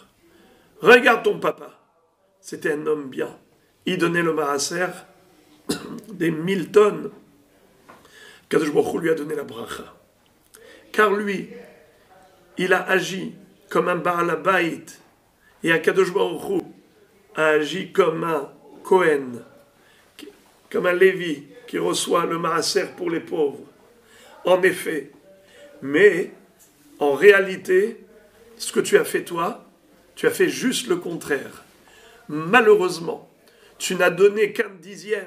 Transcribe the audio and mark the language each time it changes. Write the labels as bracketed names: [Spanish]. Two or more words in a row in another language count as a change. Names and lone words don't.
[French] Regarde ton papa. C'était un homme bien. Il donnait le maaser des 1000 tonnes. Kadosh Baruch Hu lui a donné la bracha. Car lui, il a agi comme un [Hebrew] Baal Habayit. [French] Et Kadosh Baruch Hu a agi comme un Kohen, comme un Lévi qui reçoit le maaser pour les pauvres. En effet. Mais, en réalité, ce que tu as fait toi, tu as fait juste le contraire. Malheureusement, tu n'as donné qu'un dixième.